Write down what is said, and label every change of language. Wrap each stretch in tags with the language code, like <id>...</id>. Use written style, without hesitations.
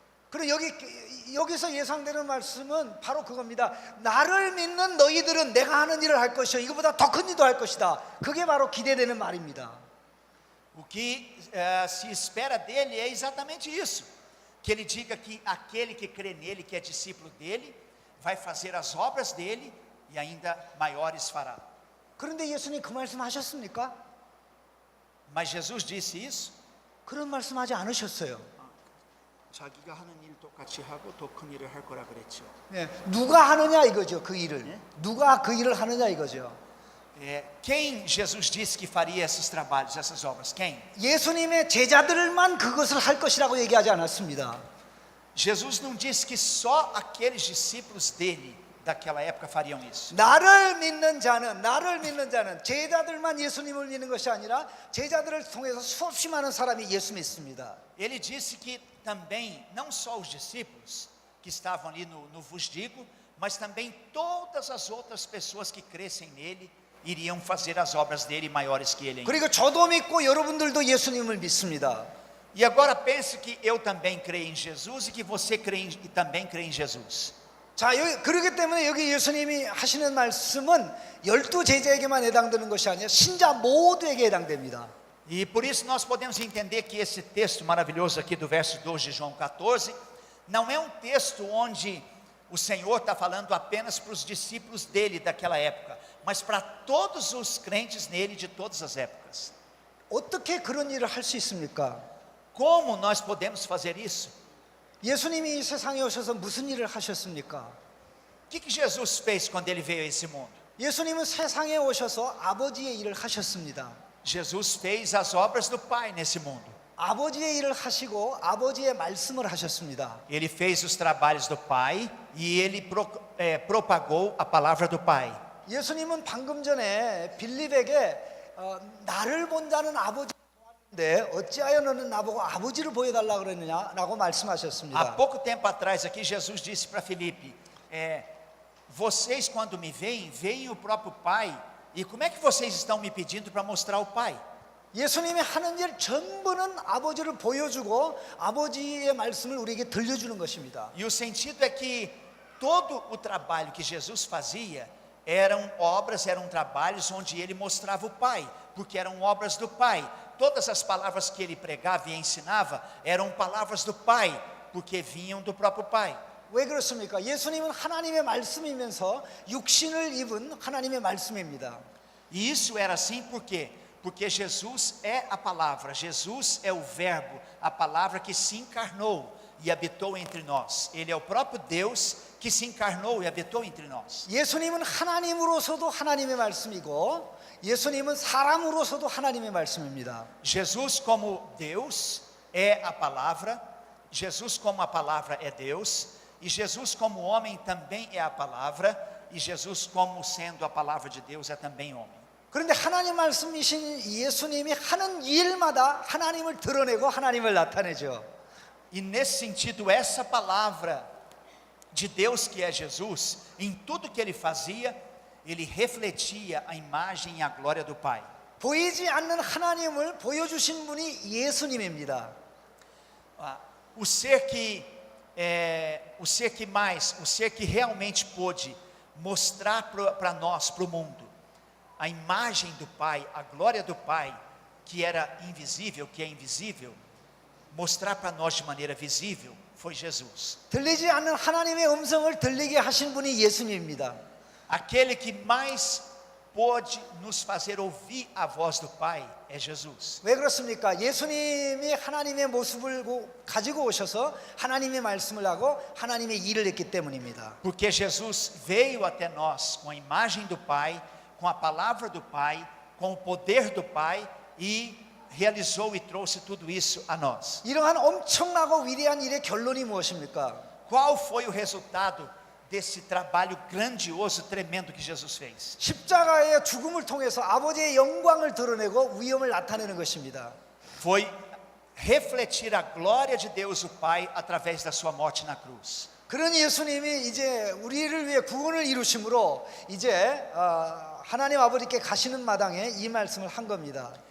<ko>그리고 여기서 예상되는 말씀은 바로 그겁니다. 나를 믿는 너희들은 내가 하는 일을 할 것이요 이거보다 더 큰 일도 할 것이다. 그게 바로 기대되는 말입니다.</ko> <pt>O que se espera dele é exatamente isso. Que ele diga que aquele que crê nele, que é discípulo dele, vai fazer as obras dele e ainda maiores fará.</pt> <ko>그런데 예수님 그 말씀 하셨습니까?</ko> <pt>Mas Jesus disse isso?</pt> <ko>그런 말씀하지 않으셨어요. 자기가 하는 일 똑같이 하고 더 큰 일을 할 거라 그랬죠. 네, 누가 하느냐 이거죠. 그 일을. 네? 누가 그 일을 하느냐 이거죠.</ko> <pt>Quem Jesus disse que faria esses trabalhos, essas obras? Quem?</pt> <ko>예수님의 제자들만 그것을 할 것이라고 얘기하지 않았습니다.</ko> <pt>Jesus não disse que só aqueles discípulos dele daquela época fariam isso.</pt> <ko>나를 믿는 자는 제자들만 예수님을 믿는 것이 아니라 제자들을 통해서 수없이 많은 사람이 예수 믿습니다.</ko> <pt>Ele disse que também, não só os discípulos que estavam ali no vos digo, mas também todas as outras pessoas que crescem nele iriam fazer as obras dele maiores que ele ainda.</pt> <ko>그리고 저도 믿고 여러분들도 예수님을 믿습니다.</ko> <pt>E agora pense que eu também creio em Jesus e que você também crê em Jesus.</pt> <ko>자, 그렇기 때문에 여기 예수님이 하시는 말씀은 12 제자에게만 해당되는 것이 아니라 신자 모두에게 해당됩니다.</ko> <pt>E por isso nós podemos entender que esse texto maravilhoso aqui do verso 2 de João 14 não é um texto onde o Senhor está falando apenas para os discípulos dele daquela época, mas para todos os crentes nele de todas as épocas.</pt> <ko>어떻게 그런 일을 할 수 있습니까?</ko> <pt>Como nós podemos fazer isso?</pt> <ko>예수님이 이 세상에 오셔서 무슨 일을 하셨습니까?</ko> <pt>O que Jesus fez quando ele veio a esse mundo?</pt> <ko>예수님은 세상에 오셔서 아버지의 일을 하셨습니다.</ko> <pt>Jesus fez as obras do Pai nesse mundo.</pt> <ko>아버지의 일을 하시고 아버지의 말씀을 하셨습니다.</ko> <pt>Ele fez os trabalhos do Pai e ele propagou a palavra do Pai.</pt> <ko>예수님은 방금 전에 빌립에게 나를 본 자는 아버지를 보았는데 어찌하여 너는 나보고 아버지를 보여달라 그랬느냐라고</ko> <pt>Há</pt> <ko>말씀하셨습니다.</ko> <pt>pouco tempo atrás aqui Jesus disse para Filipe, vocês quando me veem, veem o próprio Pai, e como é que vocês estão me pedindo para mostrar o Pai?</pt> <ko>예수님이 하는 일 전부는 아버지를 보여주고 아버지의 말씀을 우리에게 들려주는 것입니다.</ko> <pt>E o sentido é que todo o trabalho que Jesus fazia eram obras, eram trabalhos onde ele mostrava o Pai, porque eram obras do Pai. Todas as palavras que ele pregava e ensinava eram palavras do Pai, porque vinham do próprio Pai.</pt> <ko>왜 그렇습니까? 예수님은 하나님의 말씀이면서 육신을 입은 하나님의 말씀입니다.</ko> <pt>E isso era assim por quê? Porque Jesus é a palavra, Jesus é o verbo, a palavra que se encarnou e habitou entre nós. Ele é o próprio Deus que se encarnou e habitou entre nós.</pt> <ko>예수님은 하나님으로서도 하나님의 말씀이고 예수님은 사람으로서도 하나님의 말씀입니다.</ko> <pt>Jesus como Deus é a palavra, Jesus como a palavra é Deus, e Jesus como homem também é a palavra, e Jesus como sendo a palavra de Deus é também homem.</pt> <ko>그런데 하나님 말씀이신 예수님이 하는 일마다 하나님을 드러내고 하나님을 나타내죠.</ko> <pt>E nesse sentido, essa palavra de Deus que é Jesus, em tudo que ele fazia, ele refletia a imagem e a glória do Pai.</pt> <ko>보이지 않는 하나님을 보여주신 분이 예수님입니다.</ko> <pt>O ser que realmente pôde mostrar para nós, para o mundo, a imagem do Pai, a glória do Pai, que era invisível, que é invisível, mostrar para nós de maneira visível, foi Jesus.</pt> <ko>들리지 않는 하나님의 음성을 들리게 하신 분이 예수님입니다.</ko> <pt>Aquele que mais pôde nos fazer ouvir a voz do Pai é Jesus.</pt> <ko>왜 그렇습니까? 예수님이 하나님의 모습을 가지고 오셔서 하나님의 말씀을 하고 하나님의 일을 했기 때문입니다.</ko> <pt>Porque Jesus veio até nós com a imagem do Pai, com a palavra do Pai, com o poder do Pai e realizou e trouxe tudo isso a nós.</pt> <ko>이러한 엄청나고 위대한 일의 결론이 무엇입니까?</ko> <pt>Qual foi o resultado desse trabalho grandioso, tremendo que Jesus fez?</pt> <ko>십자가의 죽음을 통해서 아버지의 영광을 드러내고 위엄을 나타내는 것입니다.</ko> <pt>Foi refletir a glória de Deus o Pai através da sua morte na cruz.</pt> <ko>그런 예수님이 이제 우리를 위해 구원을 이루심으로 이제 하나님 아버지께 가시는 마당에 이 말씀을 한 겁니다.</ko>